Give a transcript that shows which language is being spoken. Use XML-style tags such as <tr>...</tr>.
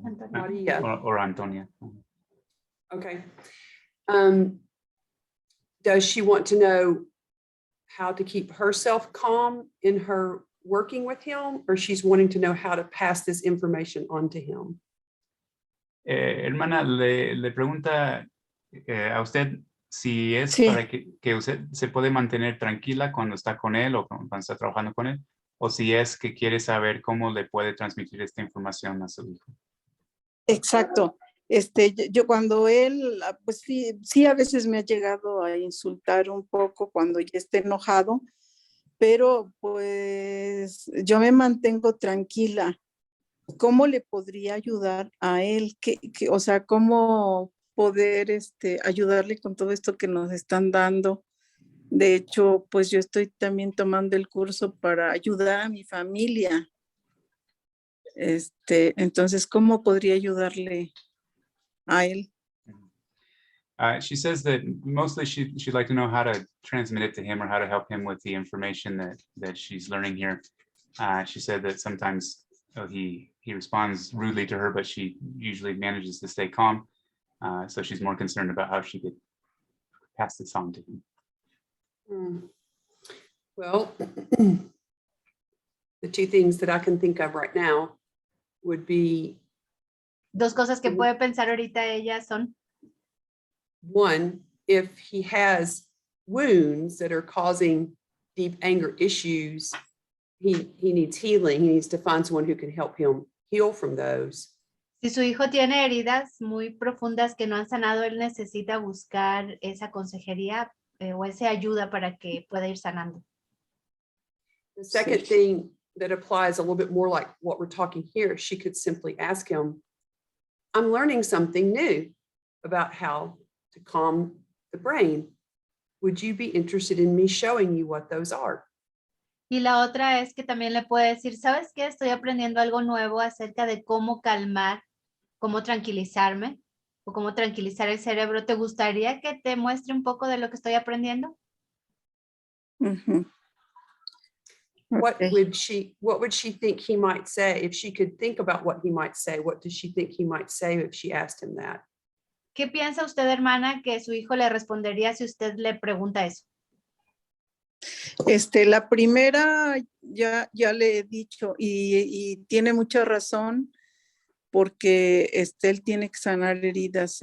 <en>Maria. Or Antonia. Okay. Does she want to know how to keep herself calm in her working with him, or she's wanting to know how to pass this information on to him?</en> <es>Hermana, le pregunta a usted si es Sí. para que usted se puede mantener tranquila cuando está con él o cuando está trabajando con él, o si es que quiere saber cómo le puede transmitir esta información a su hijo. Exacto. Yo cuando él, pues sí, a veces me ha llegado a insultar un poco cuando ya esté enojado, pero pues yo me mantengo tranquila. ¿Cómo le podría ayudar a él? O sea, ¿cómo poder ayudarle con todo esto que nos están dando? De hecho, pues yo estoy también tomando el curso para ayudar a mi familia. Entonces, ¿cómo podría ayudarle a él?</es> <en>She says that mostly she'd like to know how to transmit it to him or how to help him with the information that she's learning here. She said that sometimes he responds rudely to her, but she usually manages to stay calm. So she's more concerned about how she could pass this on to him. Well, the two things that I can think of right now would be</en> <es>Dos cosas que puede pensar ahorita ella son,</es> <en>one, if he has wounds that are causing deep anger issues, he needs healing. He needs to find someone who can help him heal from those.</en> <es>si su hijo tiene heridas muy profundas que no han sanado, él necesita buscar esa consejería o esa ayuda para que pueda ir sanando.</es> <en>The second thing that applies a little bit more like what we're talking here, she could simply ask him, I'm learning something new about how to calm the brain. Would you be interested in me showing you what those are?</en> <es>Y la otra es que también le puede decir, ¿sabes qué? Estoy aprendiendo algo nuevo acerca de cómo calmar, cómo tranquilizarme o cómo tranquilizar el cerebro. ¿Te gustaría que te muestre un poco de lo que estoy aprendiendo? Uh-huh.</es> <en>What Okay. would she think he might say if she could think about what he might say? What does she think he might say if she asked him that?</en> <es>¿Qué piensa usted, hermana, que su hijo le respondería si usted le pregunta eso? La primera ya le he dicho y tiene mucha razón porque él tiene que sanar heridas.</es>